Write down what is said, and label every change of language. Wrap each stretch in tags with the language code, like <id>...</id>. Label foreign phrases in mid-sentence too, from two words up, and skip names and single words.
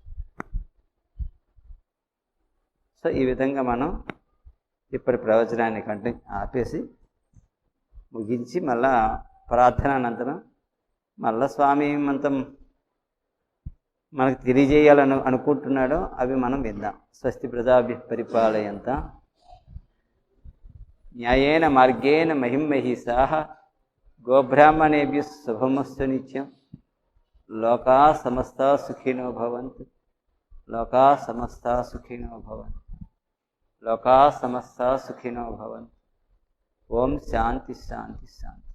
<te>సో ఈ విధంగా మనం ఇప్పటి ప్రవచనాన్ని ఆపేసి ముగించి మళ్ళా ప్రార్థనానంతరం మళ్ళా స్వామి మంతం మనకు తెలియజేయాలని అనుకుంటున్నాడో అవి మనం విందాం.</te> <sa>స్వస్తి ప్రజాభి పరిపాలయంత న్యాయేన మార్గేణ మహిమహీసాః గోబ్రాహ్మణేభ్యః శుభమస్తు నిత్యం. లోకా సమస్తా సుఖినో భవంతు. లోకా సమస్తా సుఖినో భవంతు. లోకా సమస్తా సుఖినో భవంతు. ఓం శాంతి శాంతి శాంతి.</sa>